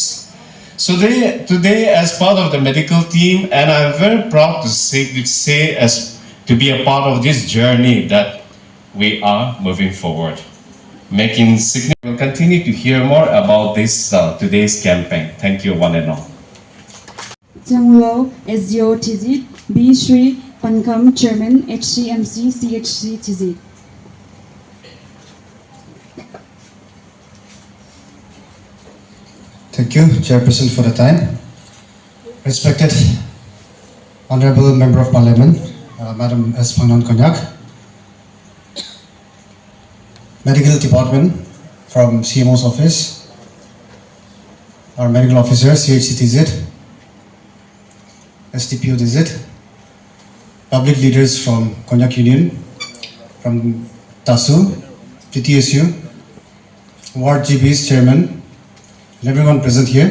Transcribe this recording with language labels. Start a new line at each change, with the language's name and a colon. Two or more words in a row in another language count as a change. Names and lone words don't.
English: So today, as part of the medical team, and I'm very proud to say as to be a part of this journey that we are moving forward, making significant. We'll continue to hear more about this today's campaign. Thank you, one and all. Janglo SDO TZ, B. Sri Pankam, Chairman, HCMC, CHC TZ. Thank you, Chairperson, for the time. Respected Honorable Member of Parliament, Madam S. Pangnan Konyak, Medical Department from CMO's office, our medical officer, CHCTZ, STPO TZ, public leaders from Konyak Union, from TASU, PTSU, Ward GB's chairman, and everyone present here.